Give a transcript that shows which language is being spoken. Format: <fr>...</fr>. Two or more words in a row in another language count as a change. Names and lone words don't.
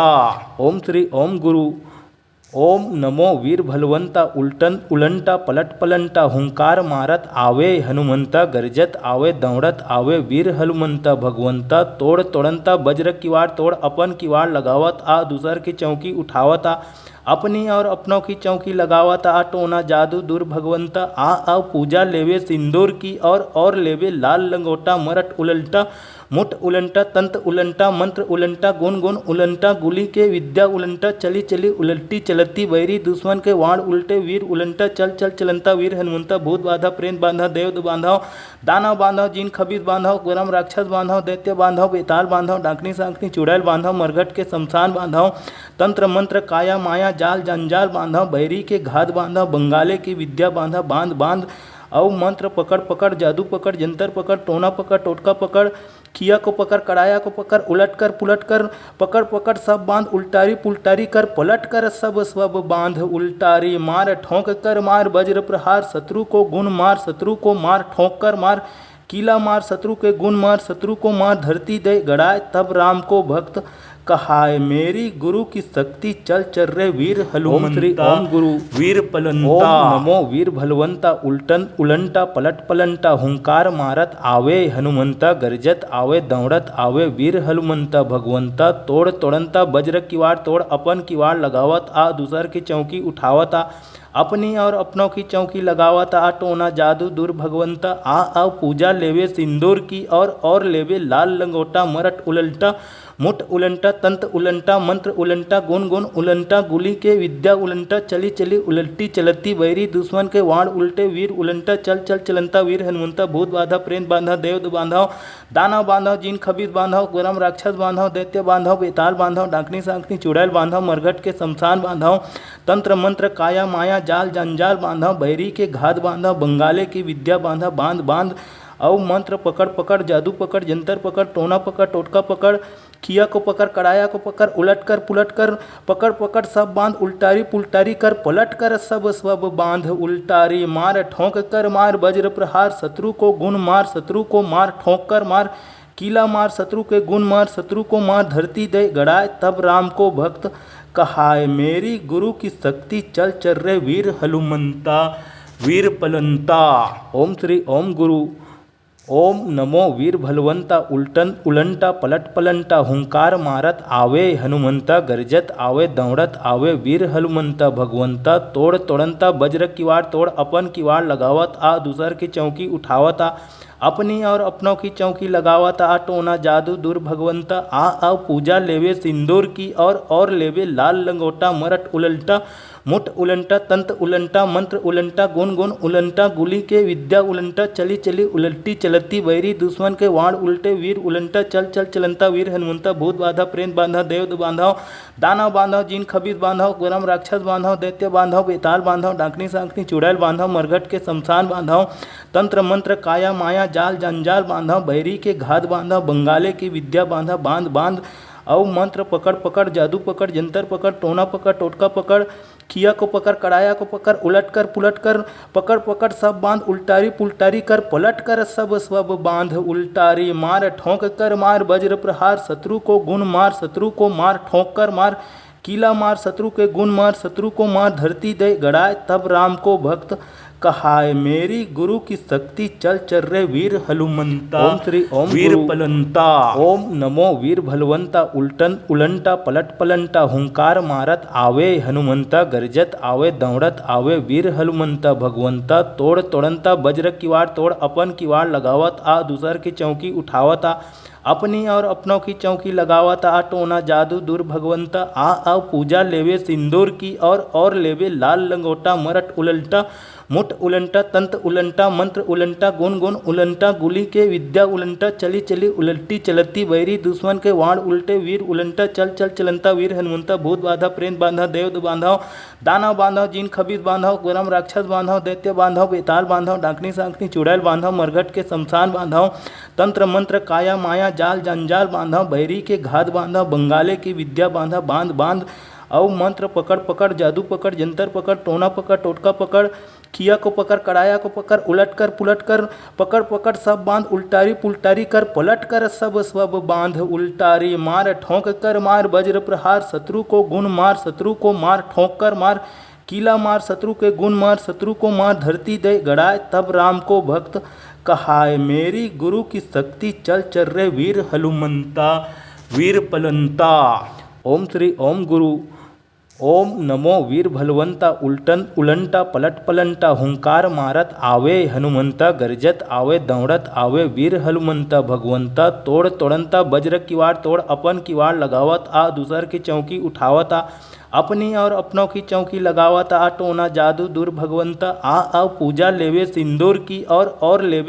<hi>ओम श्री ओम गुरु ओम नमो वीर भलवंता उल्टन उलंटा पलट पलंटा हुंकार मारत आवे हनुमंता गरजत आवे दौड़त आवे वीर हनुमंता भगवंता तोड़ तोड़ंता वज्र किवाड़ तोड़ अपन किवाड़ लगावत आ दूसर की चौकी उठावत आ अपनी और अपनों की चौकी लगावत आ टोना जादू दूर भगवंता आ पूजा लेवे सिंदूर की और लेवे लाल लंगोटा मरट उलंटा मुठ उलंटा तंत उलंटा मंत्र उलंटा गुण गुण उलंटा गुली के विद्या उलंटा चली चली उलटी चलती बैरी दुश्मन के वाण उल्टे वीर उलंटा चल चल चलंता वीर हनुमंता भूत बाधा प्रेत बांधा देव बांधव दानव बांधव जिन खबीज बांधव गरम राक्षस बांधव दैत्य बांधव बेताल बांधव डाकनी सांकनी चुड़ैल बांधव मरघट के शमशान बांधव तंत्र मंत्र काया माया जाल जंजाल बांधव बैरी के घात बांधव बंगाले की विद्या बांधव बांध बांध औ मंत्र पकड़ पकड़ जादू पकड़ जंतर पकड़ टोना पकड़ टोटका पकड़ किया को पकड़ कड़ाया को पकड़ उलट कर पुलट कर पकड़ पकड़ सब बांध उल्टारी पुल्टारी कर पलट कर सब सब बांध उल्टारी मार ठोंक कर मार वज्र प्रहार शत्रु को गुण मार शत्रु को मार ठोंक कर मार कीला मार शत्रु के गुण मार शत्रु को मार धरती दे गड़ाए तब राम को भक्त कहाय मेरी गुरु की शक्ति चल चल रे वीर हनुमंता ओम गुरु वीर पलंता ओम नमो वीर भलवंता उल्टन उलंटा पलट पलंटा हुंकार मारत आवे हनुमंता गरजत आवे दौड़त आवे वीर हनुमंता भगवंता तोड़ तोड़ंता वज्र किवाड़ तोड़ अपन किवाड़ लगावत आ दूसर की चौकी उठावत आ अपनी और अपनों की चौकी लगावत आ टोना जादू दूर भगवंता आ पूजा लेवे सिंदूर की और लेवे लाल लंगोटा मरट उलटा मुठ उलंटा तंत उलंटा मंत्र उलंटा गुण गुण उलंटा गुली के विद्या उलंटा चली चली उलटी चलती बैरी दुश्मन के वाण उल्टे वीर उलंटा चल चल चलंता वीर हनुमंता भूत बाधा प्रेत बांधा देव बांधव दानव बांधव जिन खबीज बांधव गरम राक्षस बांधव दैत्य बांधव बेताल बांधव डाकनी सांकनी चुड़ैल बांधव मरघट के शमशान बांधव तंत्र मंत्र काया माया जाल जंजाल बांधव बैरी के घात बांधव बंगाले की विद्या बांधव बांध बांध औ मंत्र पकड़ पकड़ जादू पकड़ जंतर पकड़ टोना पकड़ टोटका पकड़ किया को पकड़ कड़ाया को पकड़ उलट कर पुलट कर पकड़ पकड़ सब बांध उल्टारी पुल्टारी कर पलट कर सब सब बांध उल्टारी मार ठोंक कर मार वज्र प्रहार शत्रु को गुण मार शत्रु को मार ठोंक कर मार कीला मार शत्रु के गुण मार शत्रु को मार धरती दे गड़ाए तब राम को भक्त कहाय मेरी गुरु की शक्ति चल चल रे वीर हनुमंता वीर पलंता ओम श्री ओम गुरु ओम नमो वीर भलवंता उल्टन उलंटा पलट पलंटा हुंकार मारत आवे हनुमंता गरजत आवे दौड़त आवे वीर हनुमंता भगवंता तोड़ तोड़ंता वज्र किवाड़ तोड़ अपन किवाड़ लगावत आ दूसर की चौकी उठावत आ अपनी और अपनों की चौकी लगावत आ टोना जादू दूर भगवंता आ पूजा लेवे सिंदूर की और लेवे लाल लंगोटा मरट उलटा मुठ उलंटा तंत उलंटा मंत्र उलंटा गुण गुण उलंटा गुली के विद्या उलंटा चली चली उलटी चलती बैरी दुश्मन के वाण उल्टे वीर उलंटा चल चल चलंता वीर हनुमंता भूत बाधा प्रेत बांधा देव बांधव दानव बांधव जिन खबीज बांधव गरम राक्षस बांधव दैत्य बांधव बेताल बांधव डाकनी सांकनी चुड़ैल बांधव मरघट के शमशान बांधव तंत्र मंत्र काया माया जाल जंजाल बांधव बैरी के घात बांधव बंगाले की विद्या बांधव बांध बांध औ मंत्र पकड़ पकड़ जादू पकड़ जंतर पकड़ टोना पकड़ टोटका पकड़ किया को पकड़ कड़ाया को पकड़ उलट कर पुलट कर पकड़ पकड़ सब बांध उल्टारी पुल्टारी कर पलट कर सब सब बांध उल्टारी मार ठोंक कर मार वज्र प्रहार शत्रु को गुण मार शत्रु को मार ठोंक कर मार कीला मार शत्रु के गुण मार शत्रु को मार धरती दे गड़ाए तब राम को भक्त कहाय मेरी गुरु की शक्ति चल चल रे वीर हनुमंता ओम श्री ओम वीर पलंता ओम नमो वीर भलवंता उल्टन उलंटा पलट पलंटा हुंकार मारत आवे हनुमंता गरजत आवे दौड़त आवे वीर हनुमंता भगवंता तोड़ तोड़ंता वज्र किवाड़ तोड़ अपन किवाड़ लगावत आ दूसर की चौकी उठावत आ अपनी और अपनों की चौकी लगावत आ टोना जादू दूर भगवंता आ पूजा लेवे सिंदूर की और लेवे लाल लंगोटा मरट उलटा मुठ उलंटा तंत उलंटा मंत्र उलंटा गुण गुण उलंटा गुली के विद्या उलंटा चली चली उलटी चलती बैरी दुश्मन के वाण उल्टे वीर उलंटा चल चल चलंता वीर हनुमंता भूत बाधा प्रेत बांधा देव बांधव दानव बांधव जिन खबीज बांधव गरम राक्षस बांधव दैत्य बांधव बेताल बांधव डाकनी सांकनी चुड़ैल बांधव मरघट के शमशान बांधव तंत्र मंत्र काया माया जाल जंजाल बांधव बैरी के घात बांधव बंगाले की विद्या बांधव बांध बांध औ मंत्र पकड़ पकड़ जादू पकड़ जंतर पकड़ टोना पकड़ टोटका पकड़ किया को पकड़ कड़ाया को पकड़ उलट कर पुलट कर पकड़ पकड़ सब बांध उल्टारी पुल्टारी कर पलट कर सब सब बांध उल्टारी मार ठोंक कर मार वज्र प्रहार शत्रु को गुण मार शत्रु को मार ठोंक कर मार कीला मार शत्रु के गुण मार शत्रु को मार धरती दे गड़ाए तब राम को भक्त कहाय मेरी गुरु की शक्ति चल चल रे वीर हनुमंता वीर पलंता ओम श्री ओम गुरु ओम नमो वीर भलवंता उलटन उलंटा पलट पलंटा हुंकार मारत आवे हनुमंता गरजत आवे दौड़त आवे वीर हनुमंता भगवंता तोड़ तोड़ंता वज्र किवाड़ तोड़ अपन किवाड़ लगावत आ दूसर की चौकी उठावत आ अपनी और अपनों की चौकी लगावत आ टोना जादू दूर भगवंता आ पूजा लेवे सिंदूर की और लेवे</hi>